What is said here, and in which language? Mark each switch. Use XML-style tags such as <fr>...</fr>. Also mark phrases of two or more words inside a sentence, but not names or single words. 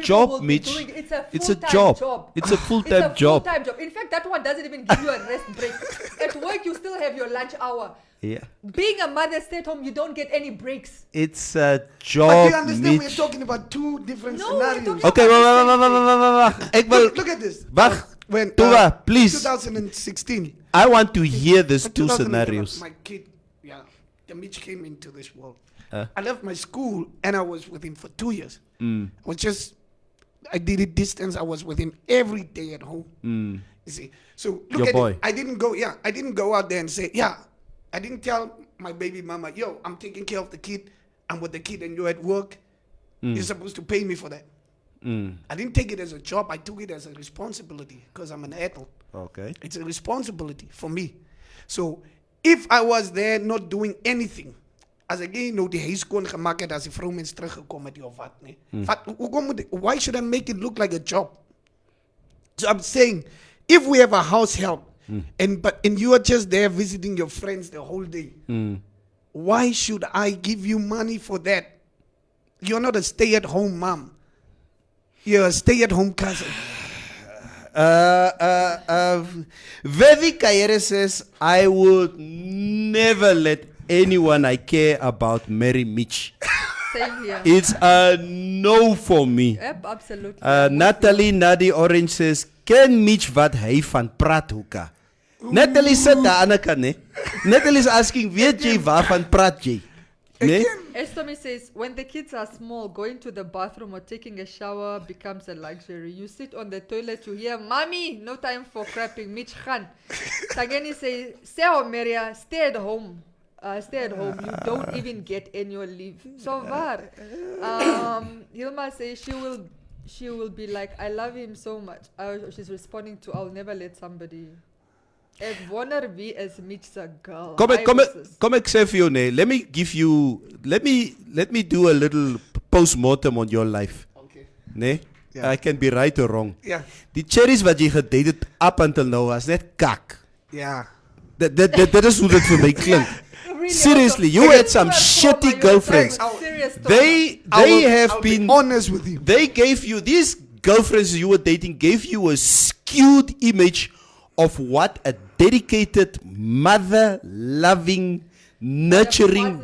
<en>job, will Mitch. be doing it. It's a full-time job. It's a full-time It's a job. full-time job. In fact, that one doesn't even give you a rest break. At work, you still have your lunch hour. Yeah. Being a mother stay at home, you don't get any breaks. It's a But job, you understand, we're Mitch. talking about two different No, we're scenarios. talking Okay, wag. Ek wil Look at this. Wag. When Tuba, please. 2016. I want to hear these two 2011, scenarios. My kid, the Mitch came into this world. Uh. I left my school and I was with him for 2 years. I did it distance. I was with him every day at home. You see, so look Your at boy. it. I didn't go out there and say, I didn't tell my baby mama, yo, I'm taking care of the kid. I'm with the kid and you're at work. You're supposed to pay me for that. I didn't take it as a job. I took it as a responsibility because I'm an adult. Okay. It's a responsibility for me. So if I was there not doing anything, as again,</en> <af>nou die huis kon gemaak het as die vrouwmens teruggekom het of wat, nee.</af> <en>Why should I make it look like a job? So I'm saying, if we have a house help, and you are just there visiting your friends the whole day, why should I give you money for that? You're not a stay-at-home mom. You're a stay-at-home cousin. Vedi Kayere says, I would never let anyone I care about marry Mitch. Same here. It's a no for me. Yep, absolutely. Natalie Nadi Orange says,</en> <af>ken Mitch wat hy van praat hoeka? Natalie sit daar aan die kant, né? Natalie</af> <en>is asking,</en> <af>weet jy waarvan praat jy? Né?</af> <en>Estomi says, when the kids are small, going to the bathroom or taking a shower becomes a luxury. You sit on the toilet, you hear, Mommy, no time for crapping, Mitch Khan. Tageni says, Seo Meria, stay at home. Stay at home. You don't even get annual leave. So var. Hilma says she will be like, I love him so much. She's responding to, I'll never let somebody.</en> <af>Ek wonder wie is Mitch se girl. Kom ek sê vir jou, nee.</af> <en>Let me do a little post-mortem on your life. Okay.</en> <af>Nee?</af> <en>Yeah. I can be right or wrong. Yeah.</en> <af>Die cherries wat jy gedate het</af> <en>up until now</en> <af>was net kak.</af> <en>Yeah.</en> <af>Dit is hoe dit vir my klink.</af> <en>Really Seriously, also, you I had don't some know shitty about girlfriends. your serious talk. They I'll have be been honest with you. They gave you, these girlfriends you were dating gave you a skewed image of what a dedicated, mother-loving, nurturing</en>